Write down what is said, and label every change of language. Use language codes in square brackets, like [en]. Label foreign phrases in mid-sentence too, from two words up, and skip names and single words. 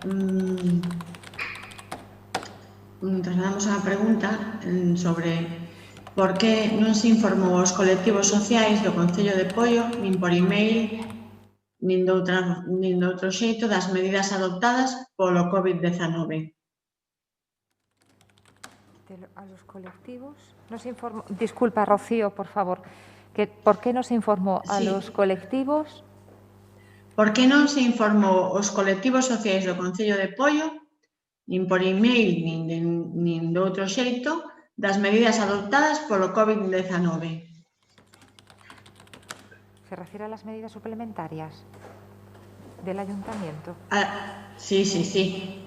[gl] Trasladamos a pregunta sobre por que non se informou aos colectivos sociais do Concello de Poio, nin por email, nin doutro xeito, das medidas adoptadas polo COVID-19. [es] A los colectivos nos informó. Disculpa, Rocío, por favor. ¿Por qué no se informó a Sí. los colectivos? [gl] Por que non se informou os colectivos sociais do Concello de Poio, nin por email, nin de outro xeito, das medidas adoptadas polo COVID-19? [es] ¿Se refiere a las medidas suplementarias del ayuntamiento? Sí, sí, sí.